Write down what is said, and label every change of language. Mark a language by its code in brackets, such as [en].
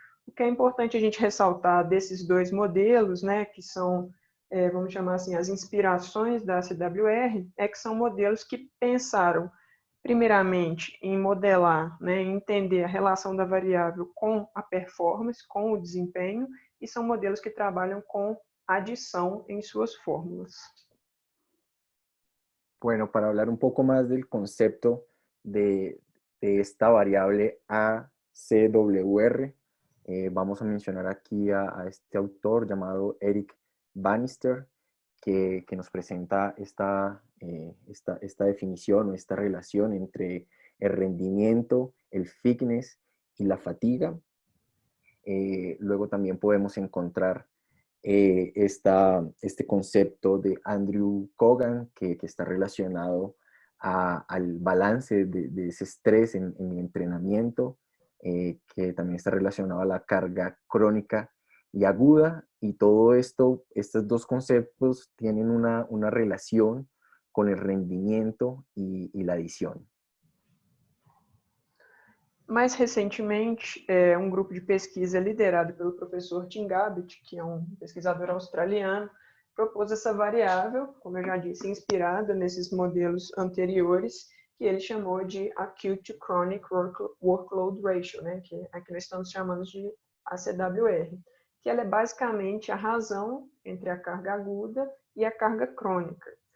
[pt] O que é importante a gente ressaltar desses dois modelos, né, que são, vamos chamar assim, as inspirações da CWR, é que são modelos que pensaram, primeiramente, em modelar, né, em entender a relação da variável com a performance, com o desempenho, e são modelos que trabalham com adição em suas fórmulas. [es] Bueno, para hablar un poco más del concepto de esta variable ACWR, vamos a mencionar aquí a este autor llamado Eric Bannister, que nos presenta esta definición o esta relación entre el rendimiento, el fitness y la fatiga. Luego también podemos encontrar este concepto de Andrew Kogan, que está relacionado al balance de ese estrés en el entrenamiento, que también está relacionado a la carga crónica y aguda, y todo esto, estos dos conceptos tienen una relación con el rendimiento y la adición. [pt] Mais recentemente, um grupo de pesquisa liderado pelo professor Tim Gabbett, que é um pesquisador australiano, propôs essa variável, como eu já disse, inspirada nesses modelos anteriores, que ele chamou de Acute to Chronic Workload Ratio, né, que aqui nós estamos chamando de ACWR, que ela é basicamente a razão entre a carga aguda e a carga crônica.